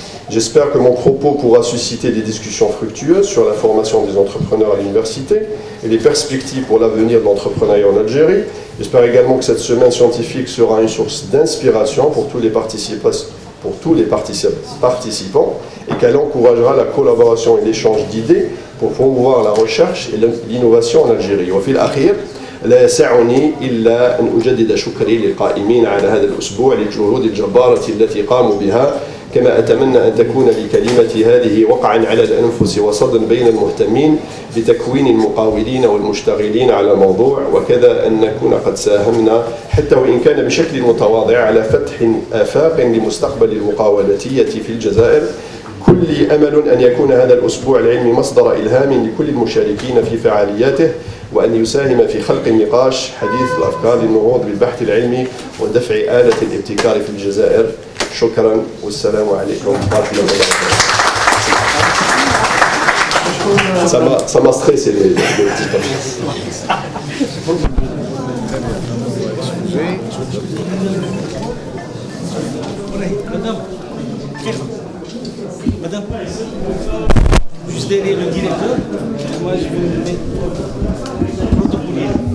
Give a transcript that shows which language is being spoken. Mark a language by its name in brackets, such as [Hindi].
[French] J'espère que mon propos pourra susciter des discussions fructueuses sur la formation des entrepreneurs à l'université et les perspectives pour l'avenir de l'entrepreneuriat en Algérie. J'espère également que cette semaine scientifique sera une source d'inspiration pour tous les participants et qu'elle encouragera la collaboration et l'échange d'idées pour promouvoir la recherche et l'innovation en Algérie. [Arabic] وفي الأخير لا يسعني إلا أن أجدد شكري للقائمين على هذا الأسبوع للجهود الجبارة التي قاموا بها، كما أتمنى أن تكون لكلمتي هذه وقعا على الأنفس وصدى بين المهتمين بتكوين المقاولين والمشتغلين على الموضوع، وكذا أن نكون قد ساهمنا حتى وإن كان بشكل متواضع على فتح آفاق لمستقبل المقاولاتية في الجزائر. كل أمل أن يكون هذا الأسبوع العلمي مصدر إلهام لكل المشاركين في فعالياته، وأن يساهم في خلق نقاش حديث الأفكار للنهوض بالبحث العلمي ودفع آلة الابتكار في الجزائر. شكرا والسلام عليكم ورحمة الله وبركاته. [French] Ça m'a stressé les petits papiers. Madame, juste derrière le directeur, moi je vais me mettre protocolier.